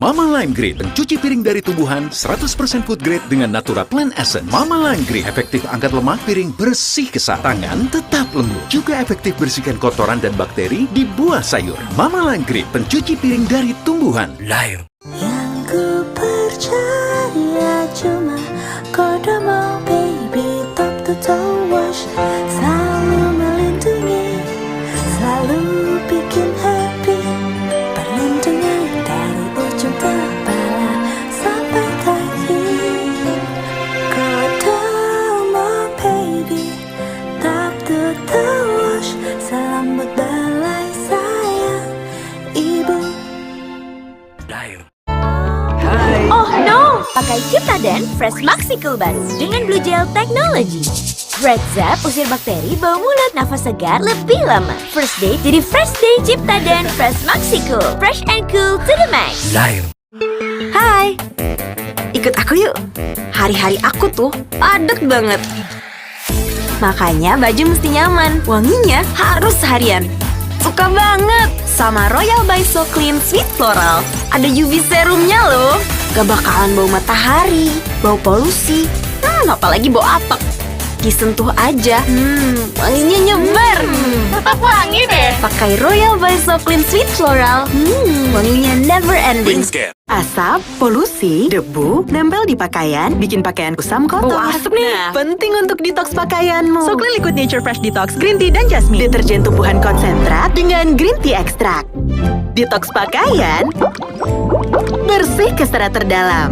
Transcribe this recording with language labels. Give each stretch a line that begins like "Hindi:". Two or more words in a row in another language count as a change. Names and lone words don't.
Indonesian: Mama Line Grid, pencuci piring dari tumbuhan 100%
English: food grade
Indonesian: dengan Natura Plant Essence. Mama Line Grid, efektif angkat lemak piring, bersih kesat. Tangan tetap lembut. Juga efektif bersihkan kotoran dan bakteri di buah sayur. Mama Line Grid, pencuci piring dari tumbuhan. Lion. Yang ku percaya cuma Kodomo baby top to toe wash. Selalu melindungi, selalu bikin happy. Perlindungan dari ujung kepala sampai kaki. Kodomo baby top to toe wash. Selambut belai sayang ibu.
English: Oh no!
Indonesian: Pakai Ciptaden Fresh Maxicool baru dengan Blue Gel Technology. Red Zap usir bakteri, bau mulut, nafas segar lebih lama.
English: First day
Indonesian: jadi
English: fresh day
Indonesian: Ciptaden Fresh Maxicool.
English: Fresh and cool to the max.
Indonesian: Hai, ikut aku yuk. Hari-hari aku tuh padat banget. Makanya baju mesti nyaman, wanginya harus seharian. Suka banget sama Royal by So Clean Sweet Floral. Ada UV serumnya loh. Gak bakalan bau matahari, bau polusi, apalagi bau apek. Disentuh aja, wanginya nyebar. Tetap wangi deh. Pakai Royal by So Clean Sweet Floral, wanginya
English: never ending.
Indonesian: Asap, polusi, debu, nempel di pakaian, bikin pakaian kusam kotor. Bau asap nih. Penting untuk detox pakaianmu. So Clean Liquid Nature Fresh Detox Green Tea dan Jasmine. Deterjen tumbuhan konsentrat dengan
English: green tea
Indonesian: ekstrak. Detox pakaian, bersih ke serat terdalam.